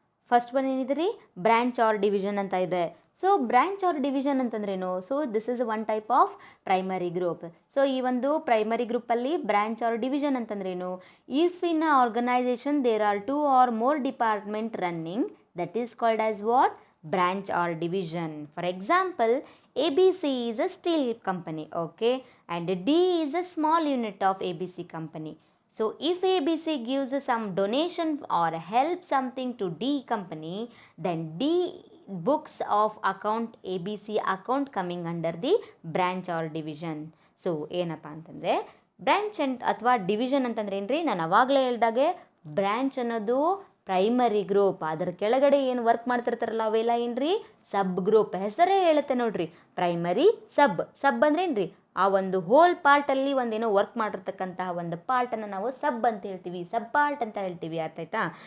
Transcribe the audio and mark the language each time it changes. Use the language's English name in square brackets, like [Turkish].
[Kannada] First one ಏನಿದೆ ರೀ, branch R division ಅಂತ ಇದೆ. ಸೊ ಬ್ರ್ಯಾಂಚ್ ಆರ್ ಡಿವಿಷನ್ ಅಂತಂದ್ರೇನು, [English] So this is one type of primary group. [Kannada] So ಈ ಒಂದು ಪ್ರೈಮರಿ ಗ್ರೂಪಲ್ಲಿ ಬ್ರ್ಯಾಂಚ್ ಆರ್ ಡಿವಿಷನ್ ಅಂತಂದ್ರೇನು, [English] If in a organization there are 2 or more department running, that is called as what, branch or division. For example, ABC is a steel company, okay, and D is a small unit of ABC company. So if ABC gives some donation or help something to D company, then D books of account ABC account coming under the branch or division. [Kannada] So ಏನಪ್ಪ ಅಂತಂದರೆ branch ಅಥವಾ division ಅಂತಂದ್ರೆ ಏನ್ರಿ, ನಾನು ಅವಾಗಲೇ ಹೇಳ್ದಾಗೆ branch ಅನ್ನೋದು primary group, ಅದರ ಕೆಳಗಡೆ ಏನು ವರ್ಕ್ ಮಾಡ್ತಿರ್ತಾರಲ್ಲ ಅವೆಲ್ಲ ಏನ್ರಿ ಸಬ್ ಗ್ರೂಪ್. ಹೆಸರೇ ಹೇಳುತ್ತೆ ನೋಡ್ರಿ, ಪ್ರೈಮರಿ ಸಬ್ ಅಂದ್ರೆ ಏನ್ರಿ, ಆ ಒಂದು ಹೋಲ್ ಪಾರ್ಟಲ್ಲಿ ಒಂದೇನೋ ವರ್ಕ್ ಮಾಡಿರ್ತಕ್ಕಂತಹ ಒಂದು ಪಾರ್ಟನ್ನು ನಾವು ಸಬ್ ಅಂತ ಹೇಳ್ತೀವಿ, ಸಬ್ ಪಾರ್ಟ್ ಅಂತ ಹೇಳ್ತೀವಿ. ಅರ್ಥ ಆಯ್ತಾ?